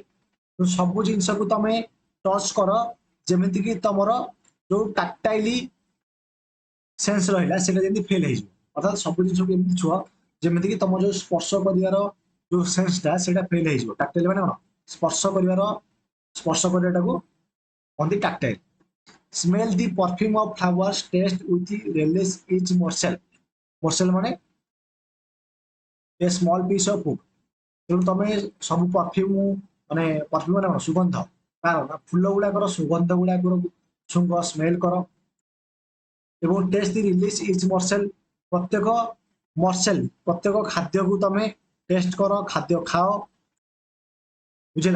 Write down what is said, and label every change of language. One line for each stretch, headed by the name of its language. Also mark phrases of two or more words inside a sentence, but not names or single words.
Odia: ସବୁ ଜିନିଷକୁ ତମେ ଟଚ୍ କର ଯେମିତିକି ତମର ଯୋଉ
English: tactile sense
Odia: ରହିଲା ସେଟା ଯେମିତି ଫେଲ୍ ହେଇଯିବ। ଅର୍ଥାତ୍ ସବୁ ଜିନିଷକୁ ଏମିତି ଛୁଅ ଯେମିତିକି ତମ ଯୋଉ ସ୍ପର୍ଶ କରିବାର ଯୋଉ ସେନ୍ସଟା ସେଇଟା ଫେଲ୍ ହେଇଯିବ। ଟାକ୍ଟାଇଲ୍ ମାନେ କଣ? ସ୍ପର୍ଶ କରିବାଟାକୁ କହନ୍ତି ଟାକ୍ଟାଇଲ୍।
English: Smell the perfume of flowers, taste with relish each morsel. Morsel ମାନେ a small piece of food.
Odia: ତେଣୁ ତମେ ସବୁ ପରଫ୍ୟୁମ୍ ମାନେ ପରଫ୍ୟୁମ୍ ମାନେ କଣ? ସୁଗନ୍ଧ। କାରଣ ଫୁଲ ଗୁଡାକର ସୁଗନ୍ଧ ଗୁଡାକର ଶୁଙ୍ଘ, ସ୍ମେଲ କର।
English: ଏବଂ taste the relish each morsel.
Odia: ପ୍ରତ୍ୟେକ ମର୍ସେଲ, ପ୍ରତ୍ୟେକ ଖାଦ୍ୟକୁ ତମେ ଟେଷ୍ଟ କର, ଖାଦ୍ୟ ଖାଅ, ବୁଝିଲା?